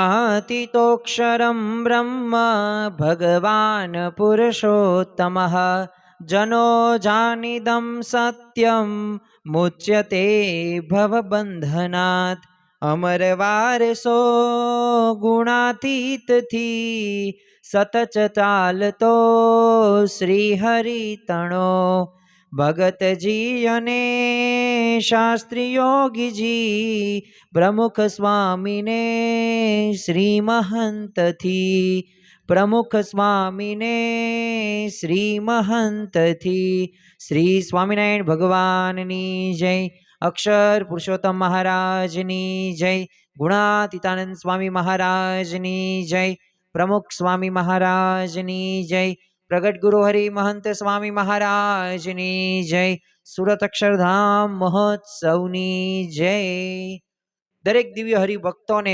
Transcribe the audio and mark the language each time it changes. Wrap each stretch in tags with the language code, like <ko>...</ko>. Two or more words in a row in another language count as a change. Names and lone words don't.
<sa>गुणातीतोऽक्षरं ब्रह्म भगवान् पुरुषोत्तमः जनो जानिदं सत्यं मुच्यते भवबन्धनात् अमरवारसो</sa> <gu>गुणातीतથી સતત ચાલતો શ્રીહરિતણો ભગતજી અને શાસ્ત્રી યોગીજી પ્રમુખ સ્વામીને શ્રી મહંતથી પ્રમુખ સ્વામીને શ્રી મહંતથી શ્રી સ્વામિનારાયણ ભગવાનની જય અક્ષર પુરુષોત્તમ મહારાજની જય ગુણાતીતાનંદ સ્વામી મહારાજની જય પ્રમુખ સ્વામી મહારાજની જય પ્રગટ ગુરુ હરિ મહંત સ્વામી મહારાજની જય સુરત અક્ષરધામ મહોત્સવની જય દરેક દિવ્ય હરિભક્તોને</gu>